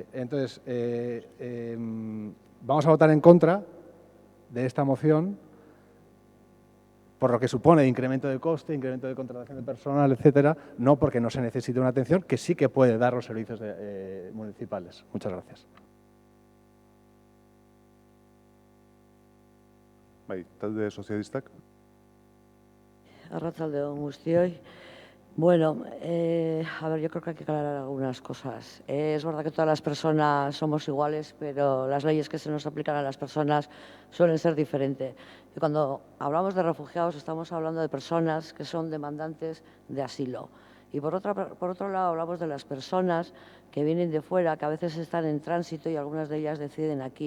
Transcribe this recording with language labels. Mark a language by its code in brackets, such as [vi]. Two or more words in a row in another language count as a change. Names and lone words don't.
[es] Entonces, vamos a votar en contra de esta moción por lo que supone incremento de coste, incremento de contratación de personal, etcétera, no porque no se necesite una atención que sí que puede dar los servicios municipales. Muchas gracias. [eu] Talde sozialistak. Arratsaldeon guztioi. [es] Bueno, a ver, yo creo que hay que aclarar algunas cosas. Es verdad que todas las personas somos iguales, pero las leyes que se nos aplican a las personas suelen ser diferentes. Y cuando hablamos de refugiados, estamos hablando de personas que son demandantes de asilo. Y por otro lado, hablamos de las personas que vienen de fuera, que a veces están en tránsito y algunas de ellas deciden aquí.